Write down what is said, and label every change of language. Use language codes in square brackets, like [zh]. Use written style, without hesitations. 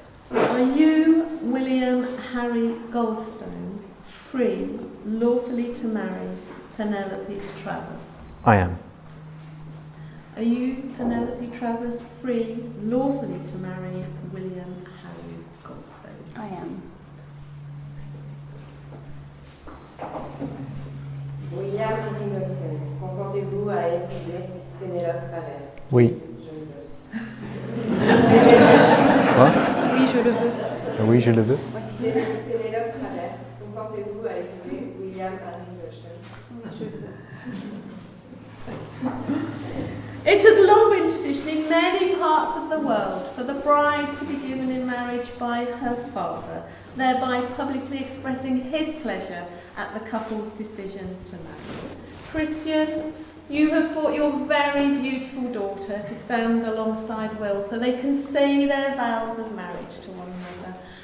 [en] Are you, William Harry Goldstone, free lawfully to marry Penelope Travers? I am. Are you, Penelope Travers, free lawfully to marry William Harry Goldstone? I am. [fr] William Harry Goldstone, consentez-vous à épouser Pénélope Travers? Oui. Je le veux. Quoi? Oui, je le veux. Oui, je le veux. Pénélope Travers, consentez-vous à épouser William Harry Goldstone? Je le veux. [en] It has long been tradition in many parts of the world for the bride to be given in marriage by her father, thereby publicly expressing his pleasure at the couple's decision to marry. Christian, you have brought your very beautiful daughter to stand alongside Will so they can say their vows of marriage to one another.